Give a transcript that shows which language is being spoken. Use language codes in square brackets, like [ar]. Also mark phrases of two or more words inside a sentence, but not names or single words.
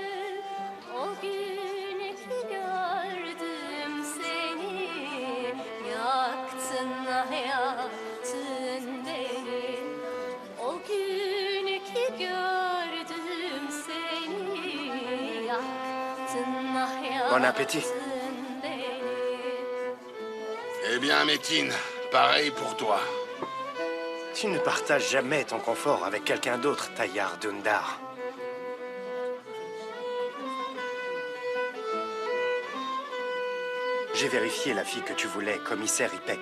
[tr] O gün ki gördüm seni, yaktın hayatın beni. O gün ki gördüm seni, yaktın [fr] Bon appétit. [tr] hayatın beni. [fr] Eh bien, Métine, pareil pour toi. Tu ne partages jamais ton confort avec quelqu'un d'autre, Tayyar Dundar. J'ai vérifié la fille que tu voulais, commissaire Ipek.